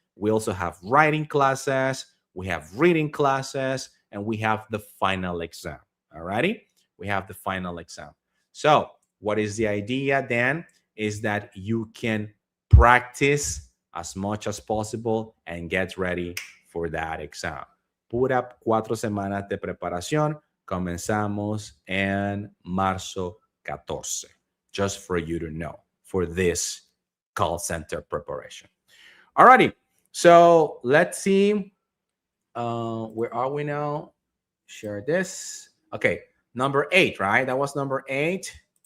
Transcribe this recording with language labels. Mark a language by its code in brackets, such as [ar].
[en] We also have writing classes. We have reading classes, and we have the final exam. All righty? We have the final exam. So what is the idea then? Is that you can practice as much as possible and get ready for that exam. [es] Pura 4 semanas de preparación. Comenzamos en marzo 14. [en] Just for you to know, for this call center preparation. Alrighty, so let's see. Where are we now? Share this. Okay, number 8, right? That was number 8.